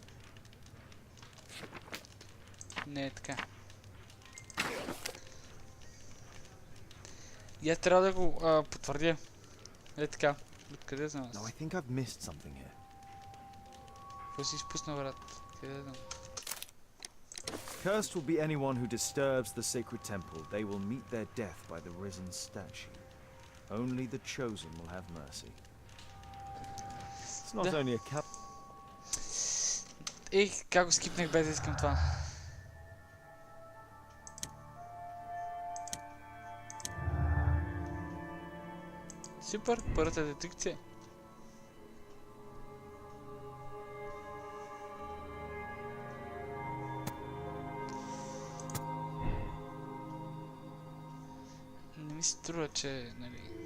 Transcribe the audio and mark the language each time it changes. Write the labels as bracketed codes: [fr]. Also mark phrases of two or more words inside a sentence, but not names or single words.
[bg] Не е така. И аз трябва да го потвърдя. Е така. Откъде знам аз? [en] No, I think I've missed something here. [bg] Какво си изпуснал, брат? Къде знам? [en] Cursed will be anyone who disturbs the sacred temple. They will meet their death by the risen statue. Only the chosen will have mercy. It's not only a cap. [bg] Ех, как го скипнах без да искам това. Супер, първата детекция. Не ми се струва, че, нали...